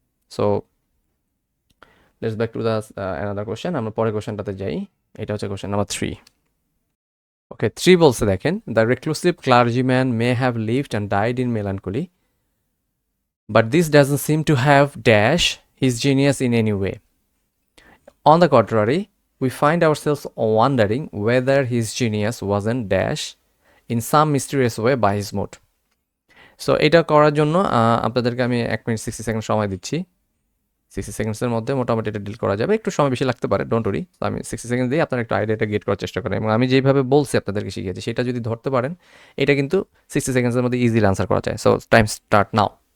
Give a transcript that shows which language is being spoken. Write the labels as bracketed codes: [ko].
[en] So let's back to the another question. [bn] আমরা পরের কোয়েশ্চেনটাতে যাই, এটা হচ্ছে কোয়েশ্চেন নাম্বার 3। ওকে, 3 বলছে দেখেন, [en] The reclusive clergyman may have lived and died in melancholy, but this doesn't seem to have dash his genius in any way. On the contrary, we find ourselves wondering whether his genius wasn't dash in some mysterious way by his mood. [bn] So এটা করার জন্য আপনাদেরকে আমি 1 minute 60 second সময় দিচ্ছি। 60 সেকেন্ডসের মধ্যে মোটামুটি এটা ডিল করা যাবে, একটু সময় বেশি লাগতে পারে, [en] Don't worry. [bn] তো আমি 60 সেকেন্ড দিয়ে আপনারা একটু আইডিয়াটা গেট করার চেষ্টা করেন, এবং আমি যেভাবে বলছি আপনাদেরকে শিখিয়েছি সেটা যদি ধরতে পারেন, এটা কিন্তু 60 সেকেন্ডসের মধ্যে ইজিলি আনসার করা যায়। [en] So time start now.